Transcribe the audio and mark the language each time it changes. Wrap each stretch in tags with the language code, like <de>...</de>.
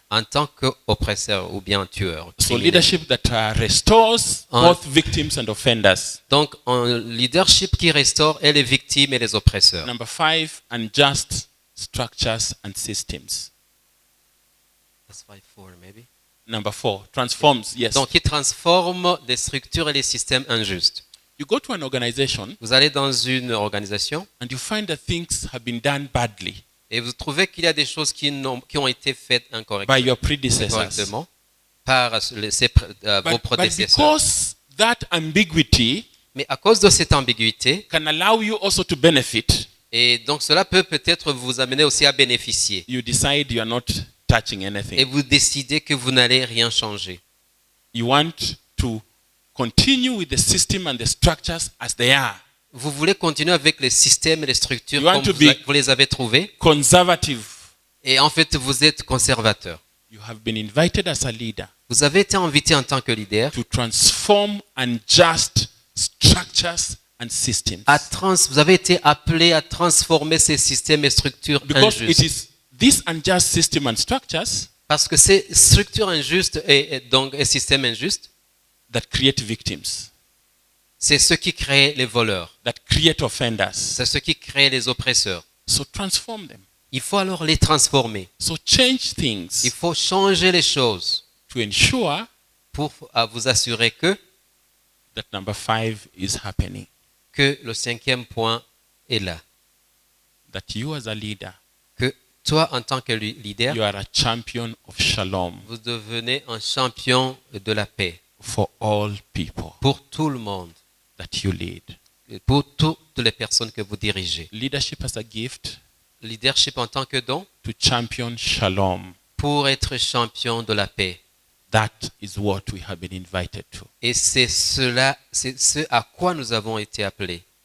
<fr>En tant qu'oppresseur ou bien tueur.</fr> <en>So leadership that restores both victims and offenders. Donc un leadership qui restaure et les victimes et les oppresseurs. Number 5, unjust structures and systems. That's 5-4 maybe. Number 4, transforms, yes.</en> <fr>Donc, qui transforme des structures et des systèmes injustes.</fr> <en>You go to an organization,</en> <fr>vous allez dans une organisation,</fr> <en>and you find that things have been done badly.</en> <fr>Et vous trouvez qu'il y a des choses qui ont été faites incorrectement.</fr> <en>By your predecessors.</en> <fr>Par vos prédécesseurs.</fr> <en>But because that ambiguity,</en> <fr>mais à cause de cette ambiguïté,</fr> <en>can allow you also to benefit.</en> <fr>Et donc cela peut peut-être vous amener aussi à bénéficier.</fr> <en>You decide you are not touching anything.</en> <fr>Et vous décidez que vous n'allez rien changer.</fr> <en>You want to continue with the system and the structures as they are.</en> <fr>Vous voulez continuer avec les systèmes et les structures</fr> <en>You want</en> <fr>comme</fr> <en>to</en> <fr>vous les avez trouvés.</fr> <en>Conservative.</en> <fr>Et en fait, vous êtes conservateur.</fr> <en>You have been invited as a leader.</en> <fr>Vous avez été invité en tant que leader.</fr> <en>To transform unjust structures and systems.</en> <fr>Vous avez été appelé à transformer ces systèmes et structures</fr> <en>Because</en> <fr>injustes.</fr> <en>it is this unjust system and structures.</en> <fr>Parce que ces structures injustes et donc et systèmes injustes.</fr> <en>That create victims.</en> <fr>C'est ce qui crée les voleurs.</fr> <en>That create offenders.</en> <fr>C'est ce qui crée les oppresseurs.</fr> <en>So transform them.</en> <fr>Il faut alors les transformer.</fr> <en>So change things.</en> <fr>Il faut changer les choses.</fr> <en>To ensure</en> <fr>pour vous assurer que</fr> <en>that number 5 is happening.</en> <fr>Que le 5e point est là.</fr> <en>That you as a leader.</en> <fr>Que toi en tant que leader.</fr> <en>You are a champion of shalom.</en> <fr>Vous devenez un champion de la paix.</fr> <en>For all people.</en> <fr>Pour tout le monde.</fr> <en>That you lead.</en> <fr>Pour toutes les personnes que vous dirigez.</fr> <en>Leadership as a gift.</en> <fr>Leadership en tant que don.</fr> <en>To champion shalom.</en> <fr>Pour être champion de la paix.</fr> <en>That is what we have been invited to.</en> <fr>Et c'est ce à quoi nous avons été appelés.</fr>